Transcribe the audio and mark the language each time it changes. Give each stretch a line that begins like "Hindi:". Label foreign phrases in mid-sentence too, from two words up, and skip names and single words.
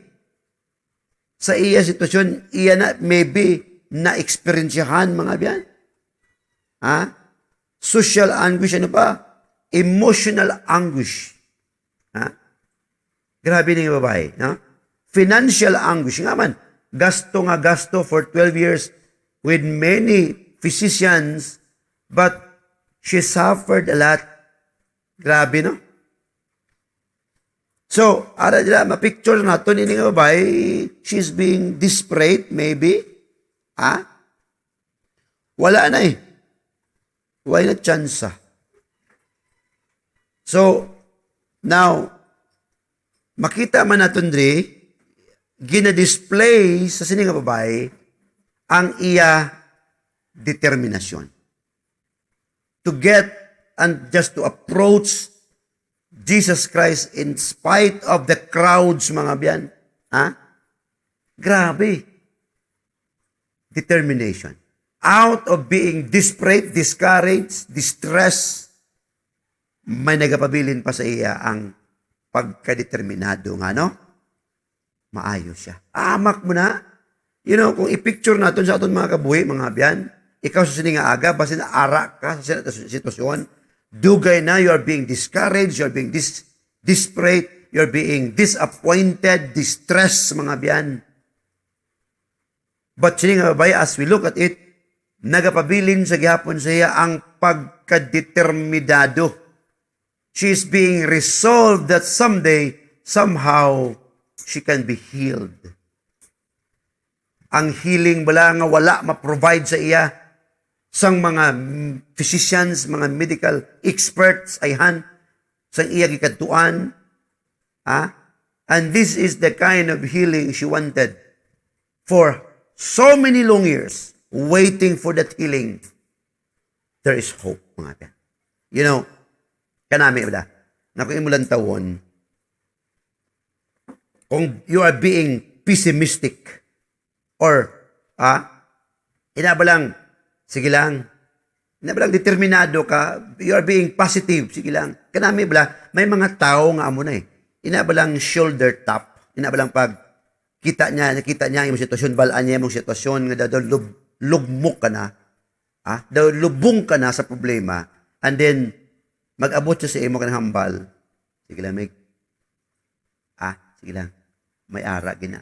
Hiligaynon: Sa iya sitwasyon, iya na maybe na-experiensyahan, mga biyan.
English: Social anguish,
Hiligaynon: ano pa?
English: Emotional anguish.
Hiligaynon: Grabe na yung babae.
English: Financial anguish.
Hiligaynon: Nga man, gasto
English: for 12 years with many physicians, but she suffered a lot.
Hiligaynon: Grabe, no? So, ara dila, ma-picture nato ni nga babae,
English: she's being desperate, maybe.
Hiligaynon: Wala na eh. Wala na tsansa. So, now, makita man natin gina-display sa sining nga babae ang iya determinasyon.
English: To get and just to approach Jesus Christ in spite of the crowds,
Hiligaynon: mga biyan. Grabe.
English: Determination. Out of being desperate, discouraged, distressed,
Hiligaynon: may nagapabilin pa sa iya ang pagkadeterminado nga, no? Maayos siya. Amak mo na.
English: You know,
Hiligaynon: kung i-picture natin sa aton mga kabuhi, mga biyan, ikaw sa sininga aga, basin ara ka sa sitwasyon, dugay na,
English: you are being discouraged, you are being desperate, you are being disappointed, distressed,
Hiligaynon: mga biyan. But sininga babay,
English: as we look at it,
Hiligaynon: nagapabilin sa gihapon sa iya ang pagkadeterminado.
English: She is being resolved that someday, somehow, she can be healed.
Hiligaynon: Ang healing bala nga wala ma-provide sa iya sang mga physicians, mga
English: medical experts
Hiligaynon: ayhan sang iya gikadtuan.
English: And this is the kind of healing she wanted for so many long years, waiting for that healing. There is hope,
Hiligaynon: mga ka.
English: You know,
Hiligaynon: kanami ba na kung imulan tawon, kung
English: you are being pessimistic,
Hiligaynon: or, inabalang, sige lang, inabalang determinado ka,
English: you are being positive,
Hiligaynon: sige lang. Kanami bala, may mga tao nga amo na eh. Inabalang
English: shoulder tap,
Hiligaynon: inabalang pag nakita niya yung sitwasyon, balaan niya yung sitwasyon, nga daw lugmok ka na, daw lubong ka na sa problema,
English: and then,
Hiligaynon: mag-abot siya sa imo ka ng hambal, sige lang, sige lang, may ara gina.